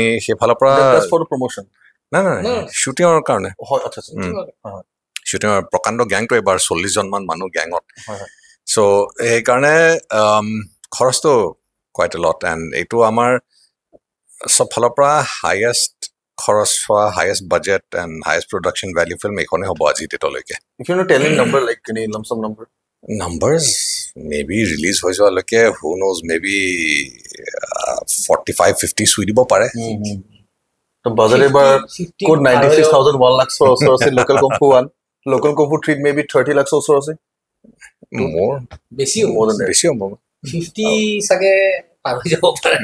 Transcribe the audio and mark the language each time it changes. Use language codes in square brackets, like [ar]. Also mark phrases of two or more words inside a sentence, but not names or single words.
[as] সেইফালৰ পৰা নাই শ্বুটিঙৰ কাৰণে শ্বুটিঙৰ প্ৰকাণ্ড গেংটো এইবাৰ 40 জন মান মানুহ গেঙত চ' সেইকাৰণে খৰচটো [en] quite a lot and [as] এইটো আমাৰ চব ফালৰ পৰা হাইয়েষ্ট খৰচ হোৱা [en] highest budget and highest production value film [as] এইখনে হ'ব আজি ডেটলৈকে [en] numbers maybe release [as] হৈ যোৱালৈকে [en] who knows maybe [as] 45-50 চুই দিব পাৰে তো বাজেট এবাৰ কোড 96,000 1 লাখ ওচৰ আছে লোকেল কুংফু 1 লোকেল কুংফু 3 maybe 30 লাখ ওচৰ আছে মোৰ বেছি বেছি হ'ব 50 চাগে পাৰ হৈ যাব পাৰে